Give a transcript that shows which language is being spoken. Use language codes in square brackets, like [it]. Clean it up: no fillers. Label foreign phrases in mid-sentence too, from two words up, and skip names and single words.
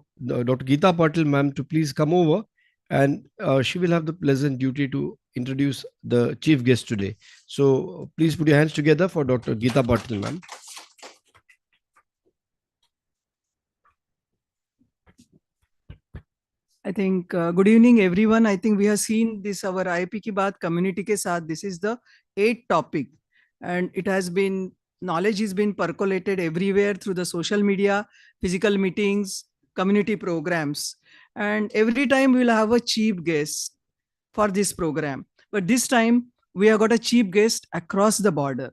[en] Geeta Patil ma'am, to please come over, and she will have the pleasant duty to introduce the chief guest today. So please put your hands together for Dr. Geeta Patil ma'am. I think good evening everyone. I think we have seen this our [hi] IAP ki baat community ke saath. [en] This is the 8th topic, and it has been knowledge has been percolated everywhere through the social media, physical meetings, community programs, and every time we will have a chief guest for this program. But this time we have got a chief guest across the border.